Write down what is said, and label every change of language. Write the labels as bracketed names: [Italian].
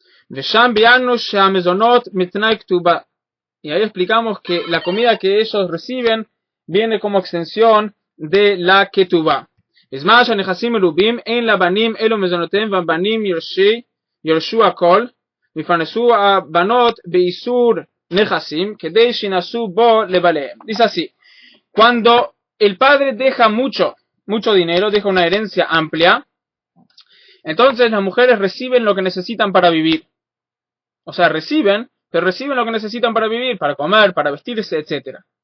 [Hebrew] Vesham bianu shehamezonot mitnai ktuba. [Spanish] Y ahí explicamos que la comida que ellos reciben viene como extensión de la ketubá. [Hebrew] בזמן שהנכסים מרובים, אין לבנים אלו מזונותיהם והבנים ירשו הכל, ויפרנסו הבנות באיסור נכסים, כדי שינשאו בו לבעליהם. [Spanish] Dice así, cuando el padre deja mucho dinero, deja una herencia amplia, entonces las mujeres reciben lo que necesitan para vivir. O sea, pero reciben lo que necesitan para vivir, para comer, para vestirse, etc.